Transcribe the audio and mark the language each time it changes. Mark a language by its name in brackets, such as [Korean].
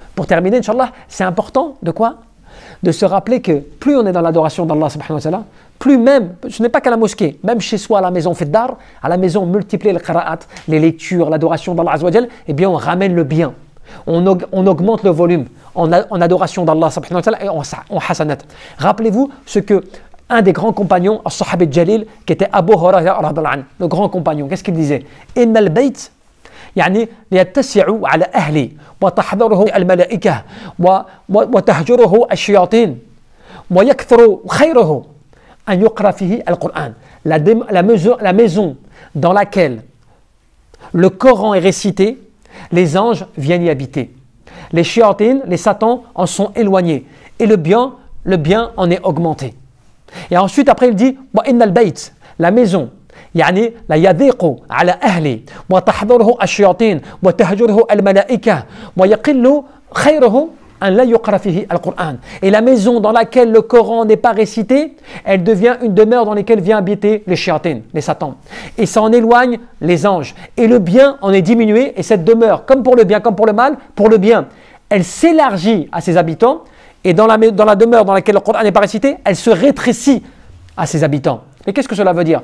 [French] Pour terminer, Inch'Allah, c'est important de quoi? De se rappeler que plus on est dans l'adoration d'Allah subhanahu wa ta'ala, plus même, ce n'est pas qu'à la mosquée, même chez soi à la maison, fiddar, à la maison, multiplier les qira'at, les lectures, l'adoration d'Allah azza wa jal, eh bien, on ramène le bien. On augmente le volume en adoration d'Allah subhanahu wa ta'ala et en hasanat. Rappelez-vous ce que un des grands compagnons, al-Sahabi al-Jalil, qui était Abu Hurairah, le grand compagnon, qu'est-ce qu'il disait? [Arabic] Inna al-bayt ليتسعوا على أهلي وتحضره الملائكة وتهجره الشياطين ويكثر خيره أن يقرأ فيه القرآن. [French] La maison dans laquelle le Coran est récité, les anges viennent y habiter. Les shiatines, les satans en sont éloignés et le bien en est augmenté. Et ensuite après il dit [Arabic] وإن البيت, [French] la maison, [Arabic] يعني لا يضيق على أهلي وتحضره الشياطين وتهجره الملائكة ويقل خيره أن لا يقرأ فيه القرآن. [French] Et la maison dans laquelle le Coran n'est pas récité, elle devient une demeure dans laquelle vient habiter les shiatines, les satans. Et ça en éloigne les anges. Et le bien en est diminué et cette demeure, comme pour le bien, comme pour le mal, pour le bien, elle s'élargit à ses habitants et dans la demeure dans laquelle le Coran n'est pas récité, elle se rétrécit à ses habitants. Mais qu'est-ce que cela veut dire?